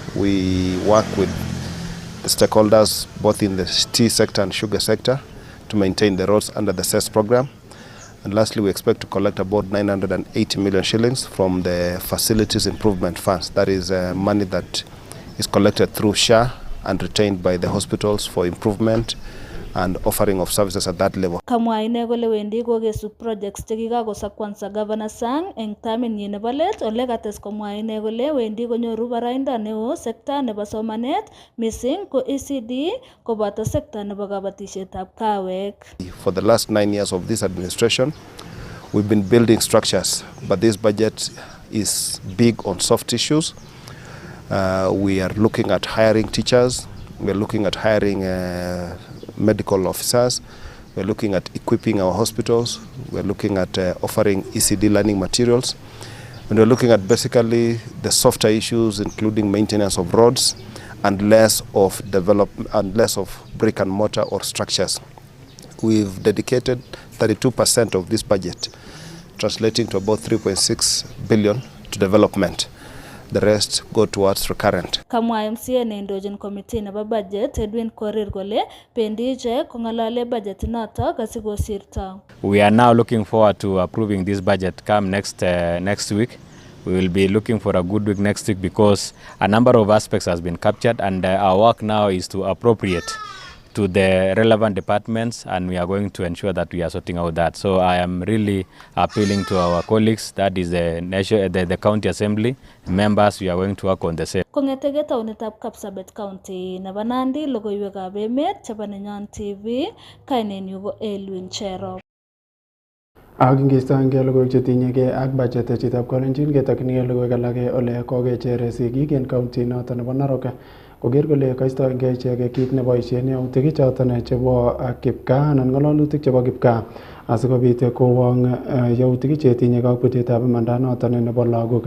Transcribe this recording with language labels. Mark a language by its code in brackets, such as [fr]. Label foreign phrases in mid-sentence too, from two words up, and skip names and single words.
[en] We work with the stakeholders both in the tea sector and sugar sector to maintain the roads under the cess program. And lastly, we expect to collect about 980 million shillings from the facilities improvement funds. That is money that is collected through SHA and retained by the hospitals for improvement and offering of services at that level. [kln] Kamwa ine kole wendi kokesu projects chekikakosakwansa Governor Sang eng taminyi nebo let ole kates komwa ine kole wendi konyoru baraindo neo sekta nebo somanet missing ko ECD koboto sekta nebo kabatishetab kawek. [en] For the last 9 years of this administration, we've been building structures, but this budget is big on soft issues. We are looking at hiring teachers. We're looking at hiring medical officers. We're looking at equipping our hospitals. We're looking at offering ECD learning materials. And we're looking at basically the softer issues, including maintenance of roads and less of brick and mortar or structures. We've dedicated 32% of this budget, translating to about 3.6 billion to development. The rest go towards recurrent. [kln] Kamwa MCA neindochin committee nebo budget Edwin Korir kole pendi ichek kongalale budget notok asikosirto. [en] We are now looking forward to approving this budget come next week. We will be looking for a good week next week because a number of aspects has been captured, and our work now is to appropriate to the relevant departments, and we are going to ensure that we are sorting out that. So I am really appealing to our colleagues, that is the county assembly members, we are going to work on the same. [kln] Kongetege taunitab Kapsabet County nebo Nandi, Logoiywekab Emet chebo Nenyon TV, kainenyu ko Elwin Cherop. Ak ingistoenge logoiwek chetinyegei ak budget chitab kolenjin ketokchinigei logoiwek alak ole kokecher sigik en county noton nebo Narok koker kole kaistoengei ichek kit neboisien yautik choton chebo kipkaa anan ng'ololutik chebo kipkaa asikobit kowong yautik chetinye kakwetetab imanda noton nebo lagok.